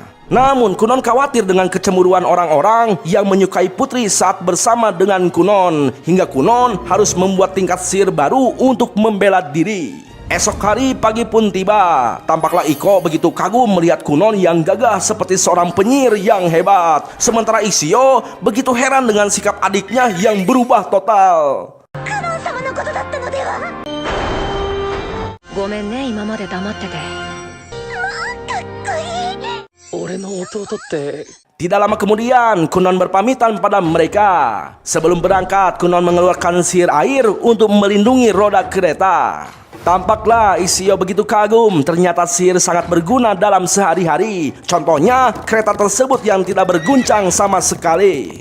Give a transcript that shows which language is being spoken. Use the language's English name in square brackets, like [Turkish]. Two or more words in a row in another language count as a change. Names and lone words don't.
[Indonesian] Namun Kunon khawatir dengan kecemburuan orang-orang yang menyukai Putri saat bersama dengan Kunon, hingga Kunon harus membuat tingkat sihir baru untuk membela diri. Esok hari pagi pun tiba. Tampaklah Iko begitu kagum melihat Kunon yang gagah seperti seorang penyihir yang hebat. Sementara Ishio begitu heran dengan sikap adiknya yang berubah total. [Japanese] 様のことだったのでは。ごめんね、今まで黙ってて。かっこいい。俺の弟って [Indonesian] Tidak lama kemudian, Kunon berpamitan pada mereka. Sebelum berangkat, Kunon mengeluarkan sihir air untuk melindungi roda kereta. Tampaklah Ishio begitu kagum, ternyata sihir sangat berguna dalam sehari-hari. Contohnya, kereta tersebut yang tidak berguncang sama sekali.